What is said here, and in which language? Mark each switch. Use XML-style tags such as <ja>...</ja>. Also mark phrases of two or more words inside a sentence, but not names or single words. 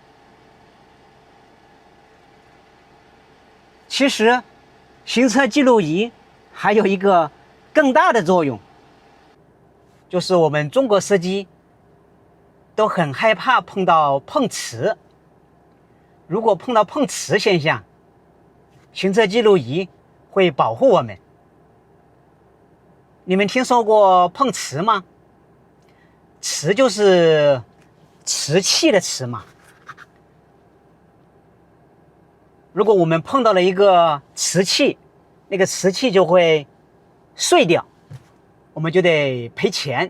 <zh>其實，行車記錄儀還有一個更大的作用，就是我們中國司機都很害怕碰到碰瓷。如果碰到碰瓷現象，行車記錄儀會保護我們。你們聽說過碰瓷嗎？瓷就是瓷器的瓷嘛。如果我們碰到了一個瓷器，那個瓷器就会碎掉，我們就得賠錢。</zh>